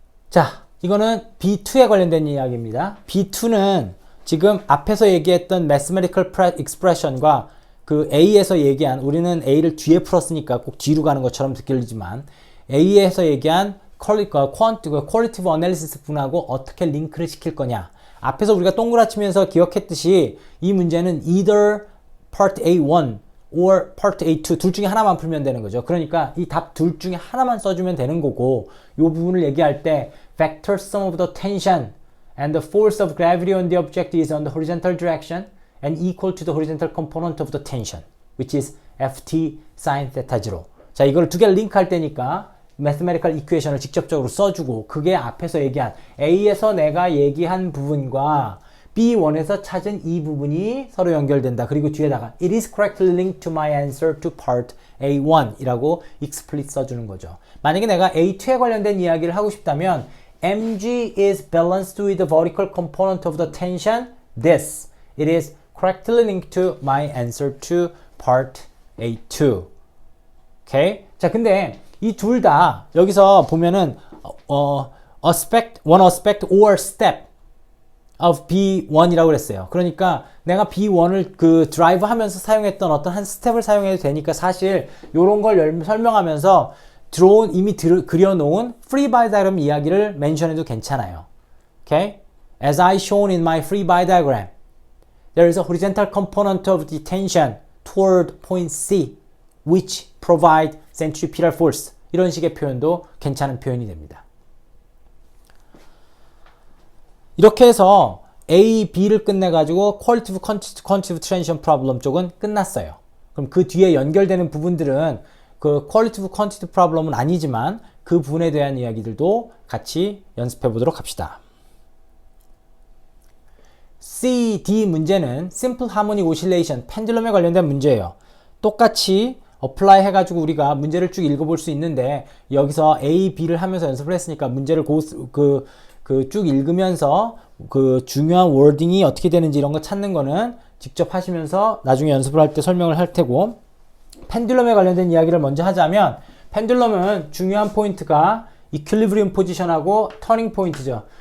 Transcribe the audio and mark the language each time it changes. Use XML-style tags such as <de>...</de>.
<ko>자, 이거는 B2에 관련된 이야기입니다. B2는 지금 앞에서 얘기했던 mathematical expression과 그 A에서 얘기한 우리는 A를 뒤에 풀었으니까 꼭 뒤로 가는 것처럼 들리지만 A에서 얘기한 qualitative analysis 부분하고 어떻게 링크를 시킬 거냐. 앞에서 우리가 동그라 치면서 기억했듯이 이 문제는</ko> <en>either part A1 or part A2</en> <ko>둘 중에 하나만 풀면 되는 거죠. 그러니까 이 답 둘 중에 하나만 써주면 되는 거고 이 부분을 얘기할 때</ko> <en>vector sum of the tension and the force of gravity on the object is on the horizontal direction and equal to the horizontal component of the tension, which is ft sin theta 0.</en> <ko>자, 이걸 두 개를 링크할 때니까 mathematical equation을 직접적으로 써주고 그게 앞에서 얘기한 A에서 내가 얘기한 부분과 B1에서 찾은 이 부분이 서로 연결된다. 그리고 뒤에다가</ko> <en>It is correctly linked to my answer to part A1</en> <ko>이라고</ko> <en>explicit</en> <ko>써주는 거죠. 만약에 내가 A2에 관련된 이야기를 하고 싶다면</ko> <en>mg is balanced with the vertical component of the tension. This. It is correctly linked to my answer to part A2.</en> <ko>오케이? 자, 근데 이 둘 다 여기서 보면은</ko> <en>one aspect or step of B1</en> <ko>이라고 그랬어요. 그러니까 내가 B1을 그 드라이브 하면서 사용했던 어떤 한 스텝을 사용해도 되니까 사실 요런 걸 설명하면서 이미 그려놓은 free body diagram 이야기를 멘션해도 괜찮아요.</ko> <en>Okay? As I shown in my free body diagram, there is a horizontal component of the tension toward point C, which provide centripetal force.</en> <ko>이런 식의 표현도 괜찮은 표현이 됩니다. 이렇게 해서 A, B를 끝내가지고 qualitative, quantitative transition problem 쪽은 끝났어요. 그럼 그 뒤에 연결되는 부분들은 그 qualitative, quantitative problem은 아니지만 그 부분에 대한 이야기들도 같이 연습해 보도록 합시다. C, D 문제는 Simple Harmonic Oscillation, 펜듈럼에 관련된 문제예요. 똑같이 어플라이 해가지고 우리가 문제를 쭉 읽어볼 수 있는데 여기서 A, B를 하면서 연습을 했으니까 문제를 쭉 읽으면서 그 중요한 워딩이 어떻게 되는지 이런 거 찾는 거는 직접 하시면서 나중에 연습을 할 때 설명을 할 테고, 펜듈럼에 관련된 이야기를 먼저 하자면 펜듈럼은 중요한 포인트가 이퀄리브리움 포지션하고 터닝 포인트죠.</ko>